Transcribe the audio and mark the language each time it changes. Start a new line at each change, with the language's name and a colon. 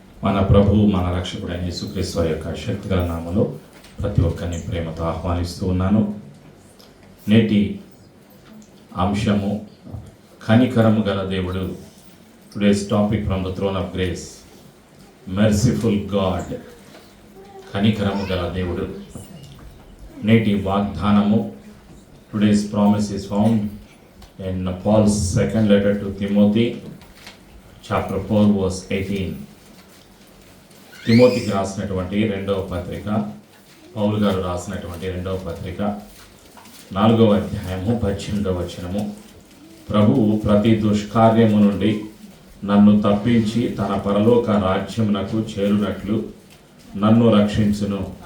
Telugu: మన ప్రభువు మన రక్షకుడైన యేసుక్రీస్తు యొక్క శక్తిగల నామములో ప్రతి ఒక్కరిని ప్రేమతో ఆహ్వానిస్తూ ఉన్నాను. నేటి అంశము కనికరము గల దేవుడు.
English: Today's topic from the throne of grace, merciful God.
Telugu: కనికరము గల దేవుడు. నేటి వాగ్దానము,
English: Today's promise is found in Paul's second letter to Timothy, chapter 4, verse 18.
Telugu: తిమోతికి రాసినటువంటి రెండవ పత్రిక, పౌలు గారు రాసినటువంటి రెండవ పత్రిక 4వ అధ్యాయము 18వ వచనము. ప్రభువు ప్రతి దుష్కార్యము నుండి నన్ను తప్పించి తన పరలోక రాజ్యమునకు చేరునట్లు నన్ను రక్షించును.